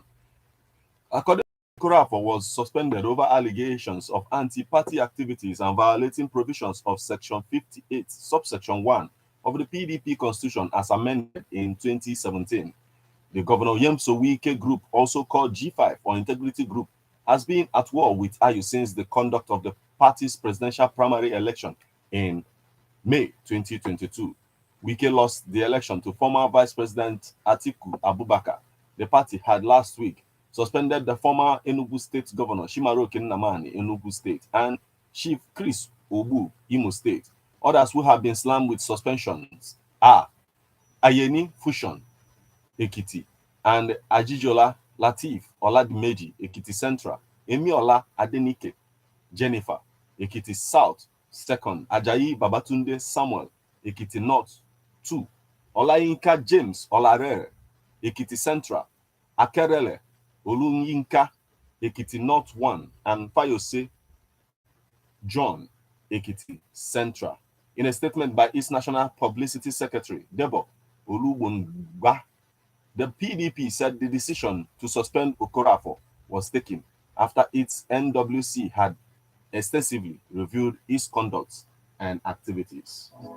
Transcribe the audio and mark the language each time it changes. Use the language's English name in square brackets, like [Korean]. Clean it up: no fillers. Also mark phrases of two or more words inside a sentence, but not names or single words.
[English] According to Okorafor, was suspended over allegations of anti-party activities and violating provisions of Section 58, subsection 1 of the PDP Constitution as amended in 2017. The Governor Yemso Wike group, also called G5 or Integrity Group, has been at war with Ayu since the conduct of the party's presidential primary election in May 2022. Wike lost the election to former Vice President Atiku Abubakar. The party had last week suspended the former Enugu State Governor Shimaroke Nnamani, Enugu State, and Chief Chris Obu, Imo State. Others who have been slammed with suspensions are Ayeni Fushon, Ekiti, and Ajijola Latif Oladimeji, Ekiti Central, Emiola Adenike, Jennifer, Ekiti South, 2nd, Ajayi Babatunde Samuel, Ekiti North, 2, Olayinka James Olarere, Ekiti Central, Akerele, Olunyinka, Ekiti North 1, and Fayose John, Ekiti Central. In a statement by East National Publicity Secretary, Debo Oluwongba, the PDP said the decision to suspend Okorafor was taken after its NWC had extensively reviewed its conduct and activities.